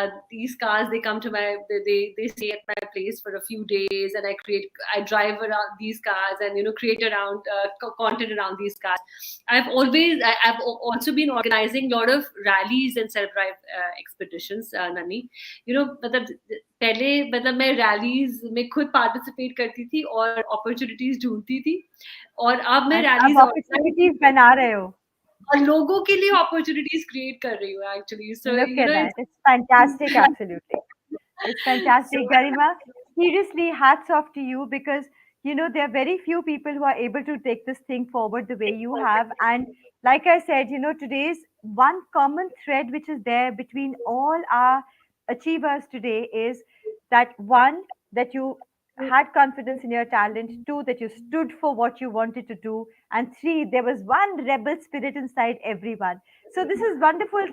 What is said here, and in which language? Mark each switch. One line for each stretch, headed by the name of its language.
English: These cars, they come to they stay at my place for a few days, and I drive around these cars and create around content around these cars. I've also been organizing a lot of rallies and self-drive expeditions, Nani.
Hindi: पहले मैं rallies में खुद participate करती थी और opportunities ढूंढती थी, और अब मैं रैलीज अपॉर्चुनिटीज बना रहे हो और लोगों के लिए अपॉर्चुनिटीज क्रिएट कर रही हूँ actually.
English: So look at that, it's fantastic. Absolutely, it's fantastic. Garima, seriously, hats off to you, because there are very few people who are able to take this thing forward the way you have. And like I said, today's one common thread which is there between all our achievers today is that, one, that you had confidence in your talent, two, that you stood for what you wanted to do, and three, there was one rebel spirit inside everyone. So this is wonderful.